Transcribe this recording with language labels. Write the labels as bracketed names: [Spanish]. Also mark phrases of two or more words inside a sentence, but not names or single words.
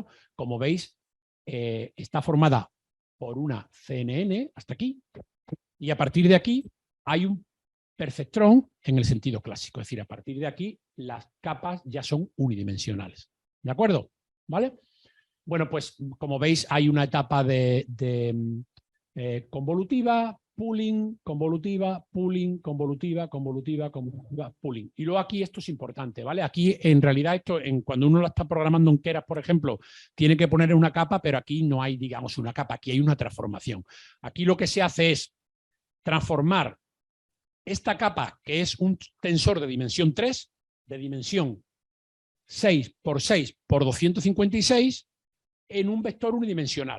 [Spanish] Como veis, está formada por una CNN hasta aquí, y a partir de aquí hay un perceptrón en el sentido clásico. Es decir, a partir de aquí las capas ya son unidimensionales. ¿De acuerdo? ¿Vale? Bueno, pues como veis hay una etapa de convolutiva, pooling, convolutiva, pooling, convolutiva, convolutiva, convolutiva, pooling. Y luego aquí esto es importante, ¿vale? Aquí en realidad esto, cuando uno lo está programando en Keras, por ejemplo, tiene que poner una capa, pero aquí no hay, digamos, una capa, aquí hay una transformación. Aquí lo que se hace es transformar esta capa, que es un tensor de dimensión 3, de dimensión 6×6×256, en un vector unidimensional.